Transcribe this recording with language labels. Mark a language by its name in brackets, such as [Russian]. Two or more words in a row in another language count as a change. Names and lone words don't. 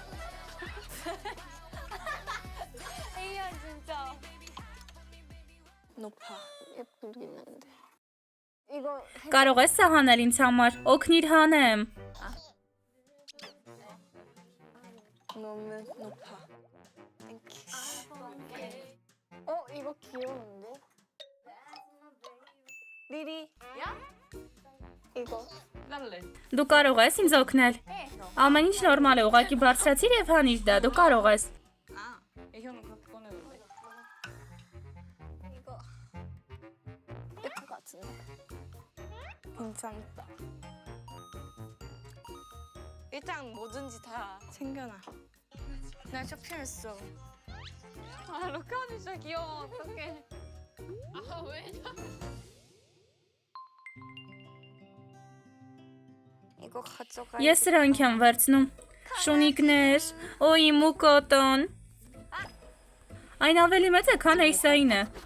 [Korean] 에이야 진짜. 높아. 예쁘긴 한데. 이거 [Armenian] Կարող ես սա հանել ինձ համար։ Օգնիր հանեմ։ [Korean] 너무 높아. 땡큐. 이거 귀여운데? 리리. 야? 이거. [Armenian] Լալե։ Դու կարող ես ինձ օգնել։ Ամեն ինչ նորմալ է, ուղղակի բարձրացիր եւ հանիր դա, դու կարող ես։ [Korean] Էհյոնը 갖고 꺼내볼래? 이거. 예쁠 것 같은데? 괜찮다. 일단 뭐든지 다 챙겨놔. 나 쇼핑했어. 아 로카 언니 진짜 귀여워. 어떡해. 아 왜? 이거 가져가. [Armenian] Ես սրանք եմ վերցնում։ Շունիկներ, օ իմ ու կոտոն։ Այն ավելի մեծ է, քան Էյսայինը։